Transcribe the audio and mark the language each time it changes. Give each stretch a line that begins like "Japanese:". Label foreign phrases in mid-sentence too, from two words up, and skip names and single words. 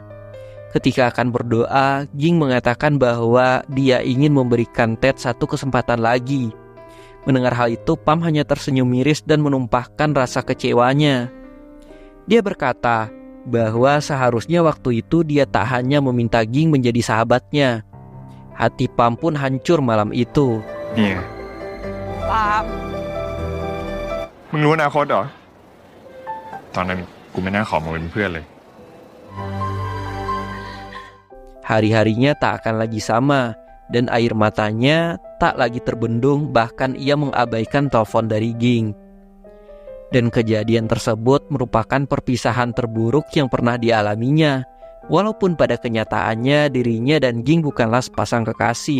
Indonesian: Ketika akan berdoa, Ging mengatakan bahwa dia ingin memberikan Ted satu kesempatan lagi. Mendengar hal itu, Pam hanya tersenyum miris dan menumpahkan rasa kecewanya. Dia berkata bahwa seharusnya waktu itu dia tak hanya meminta Ging menjadi sahabatnya. Hati Pam pun hancur malam itu.
Thai: เนี่ย Pam มึงรู้อนาคตเหรอ ตอนนั้นกูไม่น่าขอมาเป็นเพื่อนเลย
Indonesian: Hari-harinya tak akan lagi sama dan air matanya tak lagi terbendung, bahkan ia mengabaikan telepon dari Ging. Dan kejadian tersebut merupakan perpisahan terburuk yang pernah dialaminya, walaupun pada kenyataannya dirinya dan Ging bukanlah sepasang kekasih.